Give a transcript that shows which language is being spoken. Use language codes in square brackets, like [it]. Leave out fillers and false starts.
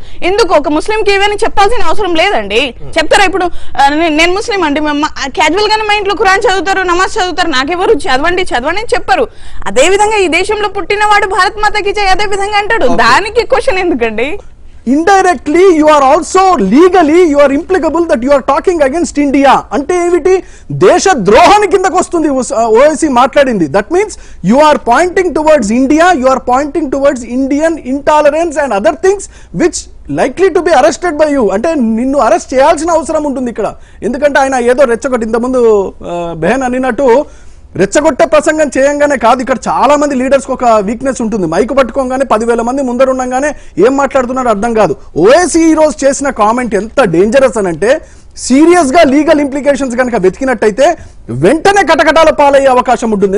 [te] ఎందుకు ఒక ముస్లిం కి ఏమైనా చెప్పాల్సిన అవసరం లేదండి. చెప్తారా ఇప్పుడు నేను ముస్లిం అండి, క్యాజువల్ గానే మా ఇంట్లో ఖురాన్ చదువుతారు, నమాజ్ చదువుతారు, నాకెవరు చదవండి అని చెప్పారు. అదే విధంగా ఈ దేశంలో పుట్టిన వాడు భారత్ మాతకి జై అదే విధంగా అంటాడు, దానికి క్వశ్చన్ ఎందుకండి? [en] indirectly you are also legally you are implicable that you are talking against India. [te] అంటే ఏమిటి? దేశ ద్రోహానికి కిందకు వస్తుంది ఓఐసీ మాట్లాడింది. [en] That means you are pointing towards India, you are pointing towards Indian intolerance and other things which likely to be arrested by you. [te] అంటే నిన్ను arrest చేయాల్సిన అవసరం ఉంటుంది ఇక్కడ. ఎందుకంటే ఆయన ఏదో రెచ్చగొట్టి ఇంతకుముందు బెహన్ అనినట్టు రెచ్చగొట్టే ప్రసంగం చేయంగానే కాదు, ఇక్కడ చాలా మంది లీడర్స్కి ఒక వీక్నెస్ ఉంటుంది. మైకు పట్టుకోగానే 10,000 మంది ముందర ఉండగానే ఏం మాట్లాడుతున్నారో అర్థం కాదు. ఓఐసీ ఈ రోజు చేసిన కామెంట్ ఎంత డేంజరస్ అని అంటే, సీరియస్ గా లీగల్ ఇంప్లికేషన్స్ కనుక వెతికినట్టయితే వెంటనే కటకటాల పాలయ్యే అవకాశం ఉంటుంది.